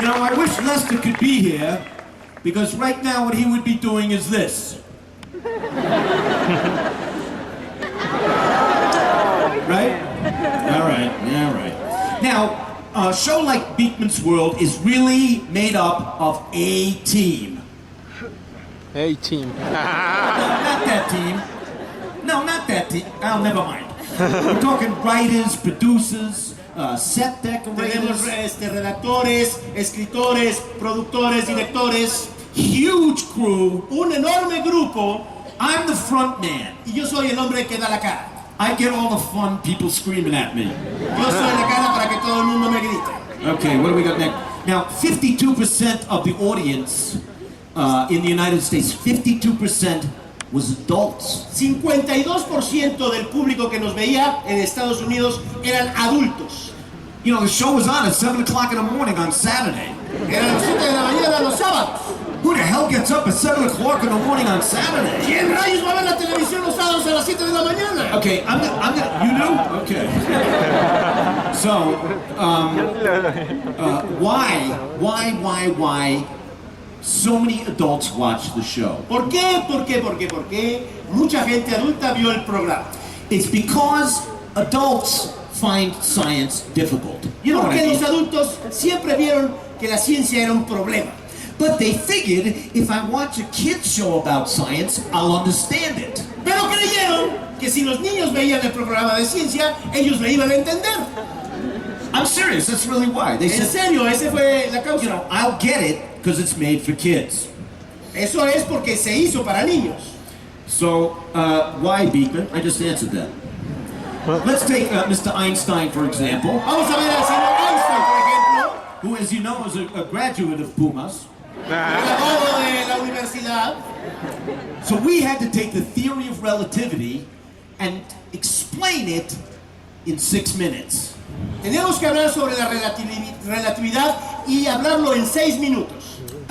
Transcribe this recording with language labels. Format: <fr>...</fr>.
<en>You know, I wish Lester could be here, because right now what he would be doing is this. Right? All right. Now, a show like Beakman's World is really made up of a team. Hey, team. Not that team. No, not that team. Oh, never mind. We're talking writers, producers, set</en> <es>Tenemos</es> <en>decorators,</en> <es>redactores, escritores, productores, directores,</es> <en>huge crew.</en> <es>un enorme grupo</es> <en>I'm the front man.</en> <es>y yo soy el hombre que da la cara.</es> <en>I get all the fun people screaming at me.</en> <es>Yo soy la cara para que todo el mundo me grite.</es> <en>Okay, what do we got next? Now, 52% of the audience in the United States, 52% was adults.</en> <es>52% del público que nos veía en Estados Unidos eran adultos.</es> <en>You know, the show was on at 7 o'clock in the morning on Saturday.</en> <es>Eran las 7 de la mañana los sábados.</es> <en>Who the hell gets up at 7 o'clock in the morning on Saturday?</en> <es>¿Quién rayos va a ver la televisión los sábados a las 7 de la mañana?</es> <en>Okay, I'm gonna, you do? Okay. So, why so many adults watch the show?</en> <es>¿Por qué? ¿Por qué mucha gente adulta vio el programa?</es> <en>It's because adults find science difficult. You know what I</en> <es>Porque</es> <en>mean?</en> <es>los adultos siempre vieron que la ciencia era un problema.</es> <en>But they figured if I watch a kids show about science, I'll understand it.</en> <es>Pero creyeron que si los niños veían el programa de ciencia, ellos le iban a entender.</es> <en>I'm serious, that's really why. They</en> <es>En</es> <en>said,</en> <es>serio, esa fue la causa.</es> <en>you know, I'll get it because it's made for kids.</en> <es>Eso es porque se hizo para niños.</es> <en>So, why Beakman? I just answered that. Let's take Mr. Einstein, for example,</en> <es>Vamos a ver al señor Einstein, por ejemplo,</es> <en>who, as you know, is a graduate of Pumas.</en> <es>graduado de la universidad.</es> <en>So we had to take the theory of relativity and explain it in 6 minutes.</en> <es>Teníamos que hablar sobre la relatividad y hablarlo en 6 minutos.</es>